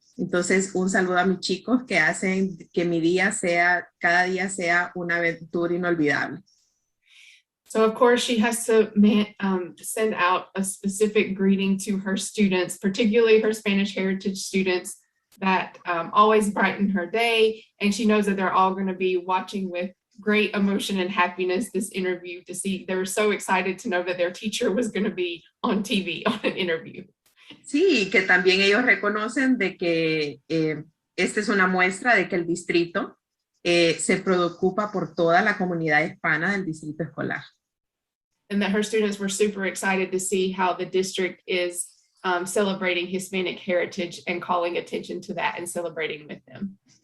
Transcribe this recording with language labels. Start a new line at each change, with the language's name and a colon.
Spanish: Entonces, un saludo a mis chicos que hacen que cada día sea una aventura inolvidable.
English: So of course she has to send out a specific greeting to her students, particularly her Spanish heritage students, that always brighten her day. And she knows that they're all going to be watching with great emotion and happiness this interview to see. They were so excited to know that their teacher was going to be on TV on an interview.
Spanish: Sí, que también ellos reconocen de que esta es una muestra de que el distrito se preocupa por toda la comunidad hispana del distrito escolar.
English: And that her students were super excited to see how the district is celebrating Hispanic heritage and calling attention to that and celebrating with them.